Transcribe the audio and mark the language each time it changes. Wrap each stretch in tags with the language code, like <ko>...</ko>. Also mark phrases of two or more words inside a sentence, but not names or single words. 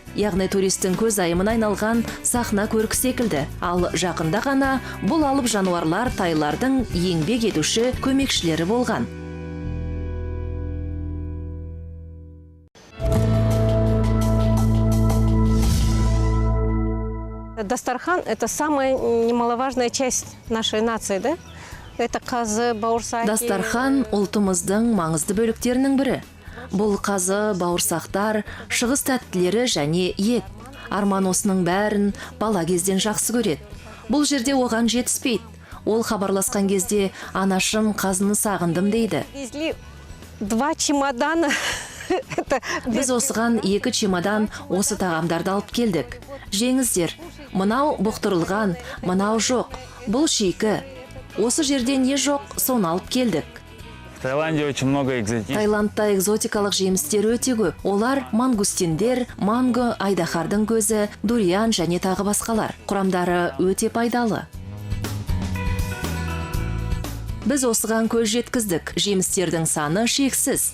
<kk>Яғни туристің көз айымына айналған сахна көркі секілді. Ал жақында ғана бұл алып жануарлар тайлардың еңбек етуші көмекшілері болған. Дастархан –</kk> <ru>это самая немаловажная часть нашей нации, да? Это</ru> <kk>қазы, бауырсақ. Дастархан ұлтымыздың маңызды бөліктерінің бірі. Бұл қазы, бауырсақтар, шығыс тәттілері және ет. Арман осының бәрін бала кезден жақсы көреді. Бұл жерде оған жетіспейді. Ол хабарласқан кезде анашым қазыны сағындым дейді.</kk> <ru>Везли 2 чемодана.</ru> <kk>Біз осыған 2 чемодан осы тағамдарды алып келдік. Жеңіздер, мынау бұқтырылған, мынау жоқ, бұл шикі. Осы жерде не жоқ, соны алып келдік.</kk> <ru>В Таиланде очень много экзотики.</ru> <kk>Таиландта экзотикалық жемістер өте көп. Олар мангустиндер, манго, айдахардың көзі, дуриан және тағы басқалар. Құрамдары өте пайдалы. Біз осыған көз жеткіздік. Жемістердің саны шексіз.</kk>